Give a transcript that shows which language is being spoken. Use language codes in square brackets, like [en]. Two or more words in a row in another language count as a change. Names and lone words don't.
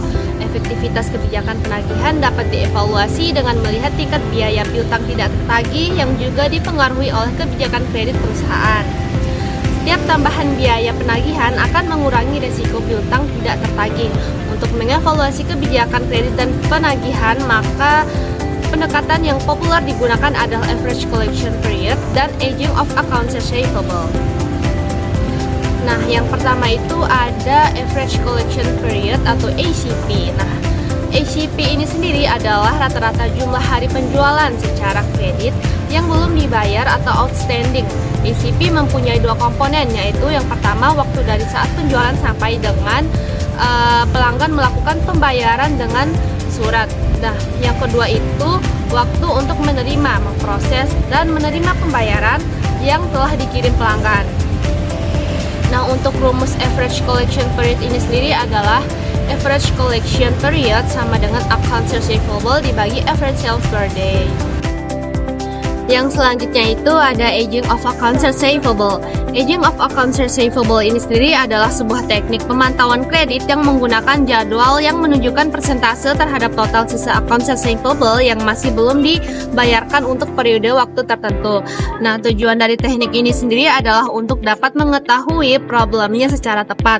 [id] Efektivitas kebijakan penagihan dapat dievaluasi dengan melihat tingkat biaya piutang tidak tertagih yang juga dipengaruhi oleh kebijakan kredit perusahaan. Setiap tambahan biaya penagihan akan mengurangi risiko piutang tidak tertagih. Untuk mengevaluasi kebijakan kredit dan penagihan, maka pendekatan yang populer digunakan adalah [en] average collection period [id] dan [en] aging of accounts receivable. [id] Nah, yang pertama itu ada [en] average collection period [id] atau ACP. Nah, ACP ini sendiri adalah rata-rata jumlah hari penjualan secara kredit yang belum dibayar atau outstanding. ACP mempunyai dua komponen, yaitu yang pertama waktu dari saat penjualan sampai dengan pelanggan melakukan pembayaran dengan surat. Nah, yang kedua itu waktu untuk menerima, memproses, dan menerima pembayaran yang telah dikirim pelanggan. Nah, untuk rumus [en] average collection period [id] ini sendiri adalah [en] average collection period [id] sama dengan [en] accounts receivable [id] dibagi [en] average sales per day. [id] Yang selanjutnya itu ada [en] aging of accounts receivable. Aging of accounts receivable [id] ini sendiri adalah sebuah teknik pemantauan kredit yang menggunakan jadwal yang menunjukkan persentase terhadap total sisa [en] accounts receivable [id] yang masih belum dibayarkan untuk periode waktu tertentu. Nah, tujuan dari teknik ini sendiri adalah untuk dapat mengetahui problemnya secara tepat.